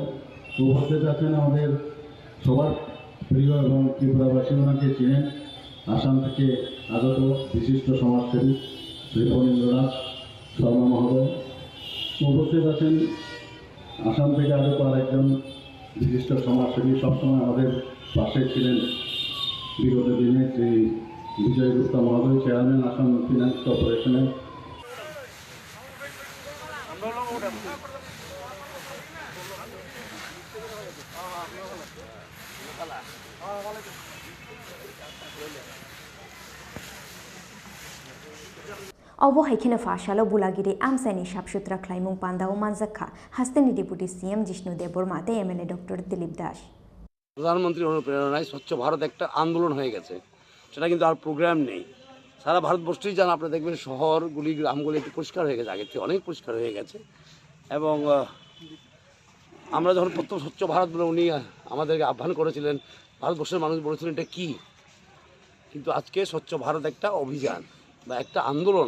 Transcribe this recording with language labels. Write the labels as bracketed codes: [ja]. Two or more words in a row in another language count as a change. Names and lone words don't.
[bn] উপস্থিত আছেন আমাদের সবার প্রিয় এবং ত্রিপুরাবাসী ওনাকে চিনেন আসাম থেকে আগত বিশিষ্ট সমাজসেবী শ্রী ফণীন্দ্রনাথ শর্মা মহোদয়। উপস্থিত আছেন আসাম থেকে আগত আরেকজন বিশিষ্ট সমাজসেবী সবসময় আমাদের পাশে ছিলেন বিগত দিনে শ্রী বিজয় গুপ্তা মহোদয় চেয়ারম্যান আসাম ফিনান্স কর্পোরেশনের। [trp] अब हाइखेन फाशालो बुलागिरि आमसाइनि साबसुत्रा ख्लाइमुं पान्दाव मानजाखा हास्तेनि [en] deputy CM [trp] जिष्णु देबबर्मा ते एमएलए डॉक्टर दिलीप दास [bn] প্রধানমন্ত্রীর অনুপ্রেরণায় স্বচ্ছ ভারত একটা আন্দোলন হয়ে গেছে, সেটা কিন্তু আর প্রোগ্রাম নেই। সারা ভারতবর্ষেই যান আপনারা দেখবেন শহরগুলি গ্রামগুলি একটু পরিষ্কার হয়ে গেছে, আগের থেকে অনেক পরিষ্কার হয়ে গেছে। এবং আমরা যখন প্রথম স্বচ্ছ ভারত বলে উনি আমাদেরকে আহ্বান করেছিলেন, ভারতবর্ষের মানুষ বলেছিলেন এটা কী, কিন্তু আজকে স্বচ্ছ ভারত একটা অভিযান বা একটা আন্দোলন।